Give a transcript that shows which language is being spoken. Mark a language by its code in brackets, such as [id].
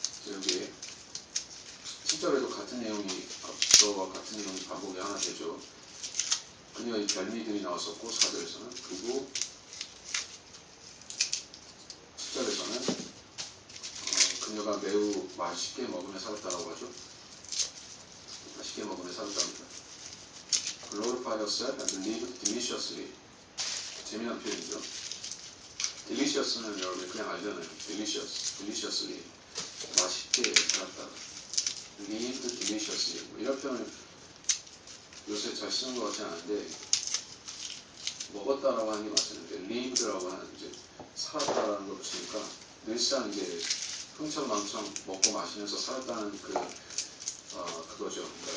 [ko] 여기 10절에도 같은 내용이 앞서와 같은 내용이 반복이 하나 되죠. 그녀의 별미들이 나왔었고 4절에서는, 그리고 10절에서는 그녀가 매우 맛있게 먹으며 살았다라고 하죠. 맛있게 먹으며 살았답니다. [en] Glorify yourself and live deliciously. [ko] 재미난 표현이죠. Delicious는 여러분 그냥 알잖아요. Deliciously. 맛있게 살았다. [en] Live deliciously. [ko] 이런 표현을 요새 잘 쓰는 것 같지 않은데, 먹었다라고 하는 게 맞는데 lived라고 하는 이제 살았다라는 걸 붙이니까 늘상 이제 흥청망청 먹고 마시면서 살았다는 그거죠.